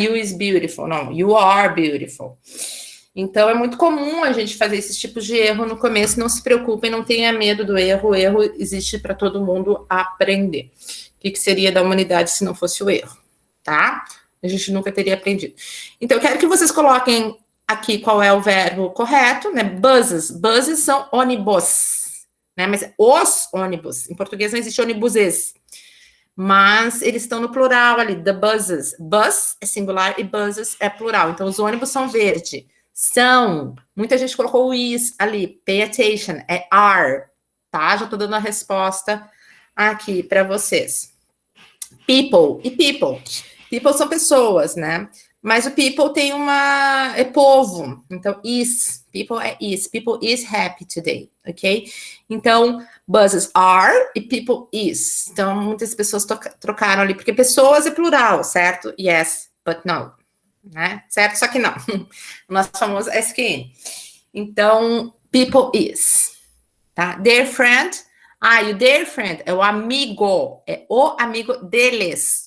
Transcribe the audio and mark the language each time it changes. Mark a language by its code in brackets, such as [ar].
[en] You is beautiful, não, you are beautiful. [pt] Então, é muito comum a gente fazer esses tipos de erro no começo, não se preocupem, não tenha medo do erro, o erro existe para todo mundo aprender. O que seria da humanidade se não fosse o erro, tá? A gente nunca teria aprendido. Então, eu quero que vocês coloquem aqui qual é o verbo correto, né? Buses. Buses são ônibus, né? Mas os ônibus. Em português não existe ônibuses. Mas eles estão no plural ali, the buses. Bus é singular e buses é plural. Então, os ônibus são verde. São. Muita gente colocou o is ali. [en] Pay attention. [pt] É are. Tá? Já estou dando a resposta aqui para vocês. People. E people? People são pessoas, né? Mas o people tem uma... é povo. Então, is. People é is. [en] People is happy today. Ok? [pt] Então, [en] buses are e people is. [pt] Então, muitas pessoas trocaram ali, porque pessoas é plural, certo? [en] Yes, but no. [pt] Né? Certo? Só que não. O nosso famoso SQN. Então, people is. Tá? Their friend. E o their friend é o amigo. É o amigo deles.